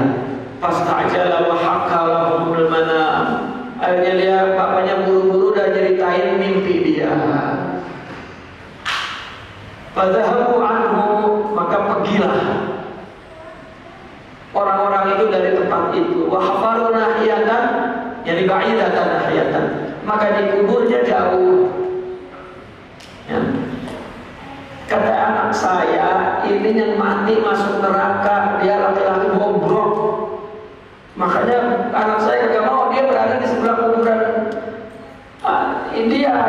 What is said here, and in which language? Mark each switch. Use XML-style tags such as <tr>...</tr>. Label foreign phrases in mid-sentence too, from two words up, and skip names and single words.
<ar>فاستعجل وحكى لهم المنام.</ar> <id>Akhirnya dia bapaknya buru-buru dan ceritain mimpi dia.</id> <ar>فذهبوا عنه,</ar> <id>maka pergilah orang-orang itu dari tempat itu.</id> <ar>وحفروا ناحية، يعني بعيدة ناحية,</ar> <id>maka dikuburnya jauh. Ya. Kata anak saya, ini yang mati masuk neraka, dia laki-laki bobrok. Makanya anak saya kagak mau dia berada di sebelah kuburan India.</id>